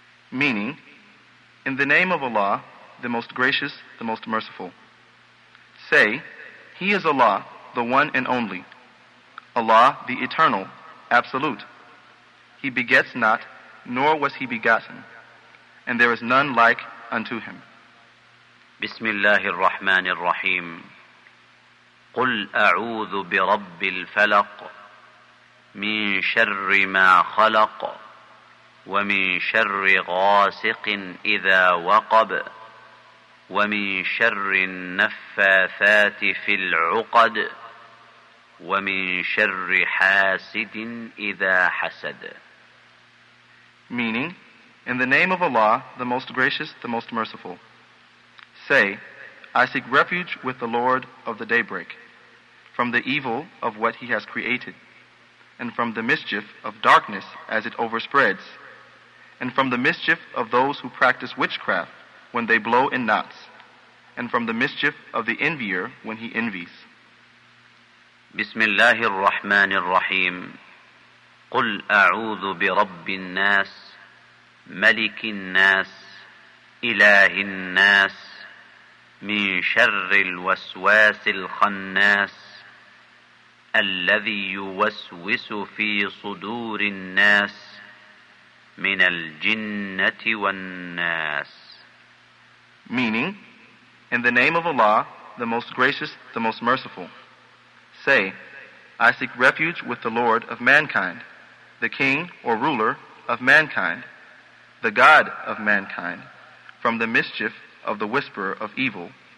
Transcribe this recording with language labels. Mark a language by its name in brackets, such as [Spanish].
[English] Meaning, in the name of Allah, the Most Gracious, the Most Merciful. Say, He is Allah, the One and Only. Allah, the Eternal, Absolute. He begets not, nor was He begotten. And there is none like unto Him. [Arabic] بسم الله الرحمن الرحيم. قُلْ أَعُوذُ بِرَبِّ الْفَلَقِ من شر ما خلق ومن شر غاسق إذا وقب ومن شر النفاثات في العقد ومن شر حاسد إذا حسد. [English] Meaning, in the name of Allah, the Most Gracious, the Most Merciful. Say, I seek refuge with the Lord of the daybreak from the evil of what He has created, and from the mischief of darkness as it overspreads, and from the mischief of those who practice witchcraft when they blow in knots, and from the mischief of the envier when he envies. [Arabic] بسم الله الرحمن الرحيم. قل أعوذ برب الناس ملك الناس إله الناس من شر الوسواس الخناس الذي يوسوس في صدور الناس من الجنة والناس. [English] Meaning, in the name of Allah, the Most Gracious, the Most Merciful. Say, I seek refuge with the Lord of mankind, the King or Ruler of mankind, the God of mankind, from the mischief of the whisperer of evil,